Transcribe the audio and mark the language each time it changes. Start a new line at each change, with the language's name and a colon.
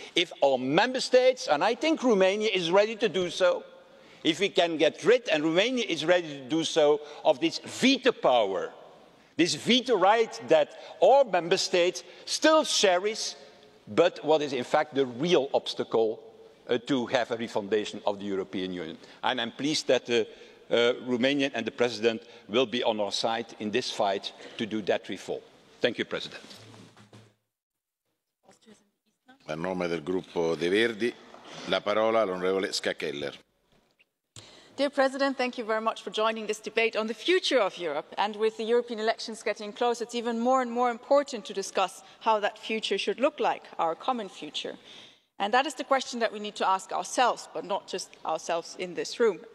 English: If all member states, and I think Romania is ready to do so, if we can get rid, and Romania is ready to do so, of this veto power, this veto right that all member states still cherish, but what is in fact the real obstacle to have a refundation of the European Union. And I'm pleased that the Romanian and the President will be on our side in this fight to do that reform. Thank you, President.
Italian: A nome del gruppo dei Verdi, la parola all'onorevole Ska Keller.
English: Dear President, thank you very much for joining this debate on the future of Europe. And with the European elections getting close, it's even more and more important to discuss how that future should look like, our common future. And that is the question that we need to ask ourselves, but not just ourselves in this room.